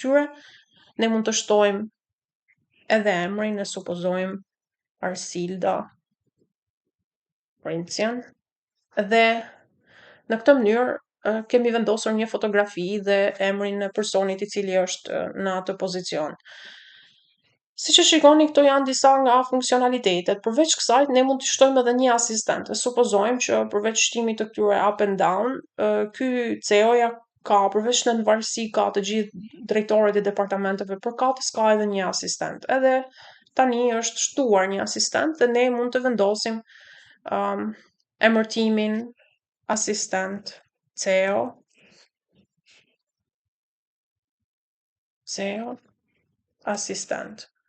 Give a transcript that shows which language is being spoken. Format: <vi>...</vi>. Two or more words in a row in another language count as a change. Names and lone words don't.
<sq>Përveç këtyre, ne mund të shtojmë edhe emrin e supozojmë Arsilda Princian dhe në këtë mënyrë kemi vendosur një fotografi dhe emrin e personit i cili është në atë pozicion. Siç e shikoni, këto janë disa nga funksionalitetet. Përveç kësaj, ne mund të shtojmë edhe një asistent. Supozojmë që përveç shtimit të këtyre</sq> <en>up and down,</en> <sq>ky CEO-ja ka përveç në varësi ka të gjithë drejtorët e departamenteve përkatës, ka edhe një asistent. Edhe tani është shtuar një asistent dhe ne mund të vendosim emërtimin asistent CEO asistent.</sq>